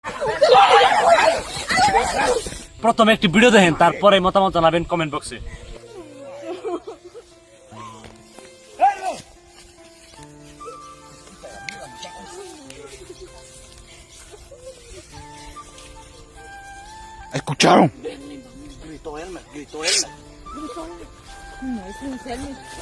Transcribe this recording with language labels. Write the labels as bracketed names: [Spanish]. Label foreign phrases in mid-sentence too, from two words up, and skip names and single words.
[Bangla] প্রথমে একটি ভিডিও দেখেন, তারপরে মতামত জানাবেন কমেন্ট বক্সে। [Spanish] ¿Escucharon? Gritó Elmer, gritó Elmer. No, es un Selmi.